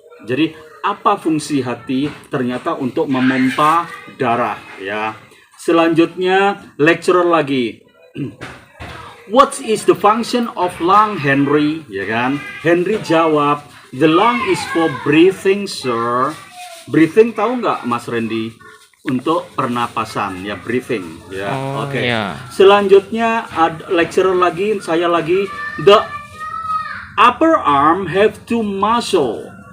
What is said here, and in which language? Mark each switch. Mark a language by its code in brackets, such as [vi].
[id] Jadi apa fungsi hati? Ternyata untuk memompa darah ya. Selanjutnya lecturer lagi. [en] What is the function of lung, Henry? [id] Ya kan? [en] Henry jawab, the lung is for breathing, sir. [id] Breathing tahu nggak, Mas Randy? Untuk pernapasan ya, breathing ya. Oke. Iya. Selanjutnya ada lecturer lagi, saya lagi. [en] The upper arm have two muscle.